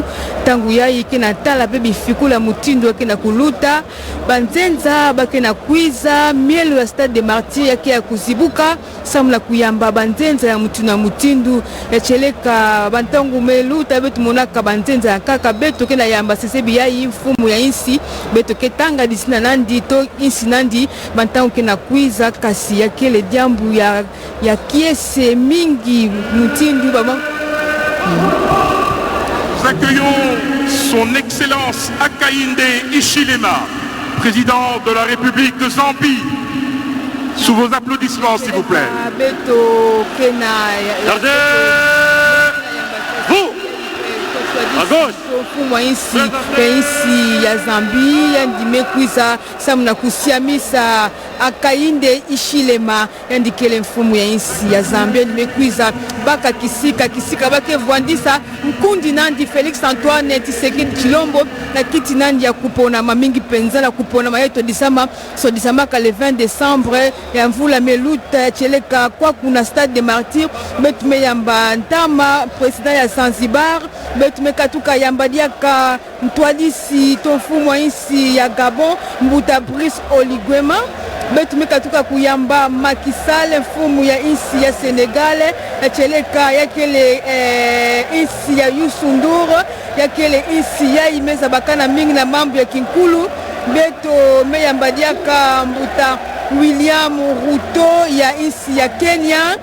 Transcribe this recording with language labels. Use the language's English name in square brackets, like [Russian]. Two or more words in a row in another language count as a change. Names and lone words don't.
[Kituba (Democratic Republic of Congo)] yayi ke na tala pe bifikula mutindo ke na kuluta banzenza bake na kwiza mielo ya Stade des Martyrs yake ya kuzibuka samla kuyamba banzenza ya mutu na mutindu yacheleka bantangu meluta betu monaka banzenza ya kaka beto ke na yamba sesebi yayi mfumu ya insi beto ke tanga disina nandi to insi nandi bantangu ke na kwiza kasi yakele diambu ya kiese mingi mutindu baba. [French] Nous accueillons son Excellence Hakainde Hichilema, président de la République de Zambie. Sous vos applaudissements, s'il vous plaît. Gardez vous à gauche. [Kituba (Democratic Republic of Congo)] Insi ya Zambie yandime kuiza samna kusiamisa Hakainde Hichilema yandikele mfumu ya insi ya Zambie yandime kuiza baka kisika bake vwandisa mkundi nandi Félix Antoine Tshisekedi Tshilombo na kiti nandi ya kupona mamingi penza na kupona mayeto disama so disama ka [French] le 20 décembre [Kituba (Democratic Republic of Congo)] ya mvula meluta ya cheleka kwa kuna Stade des Martyrs betume yamba ntama president ya Zanzibar betume katuka yamba diaka mtwalisi tofumu insi ya Gabon Mbuta Brice Oligwema betume katuka kuyamba Macky Sall mfumu ya insi ya Senegal yacheleka yakele insi ya Youssou Ndour yakele insi ya imeza bakana mingi na mambo ya kinkulu beto meyamba diaka Mbuta William Ruto ya insi ya Kenya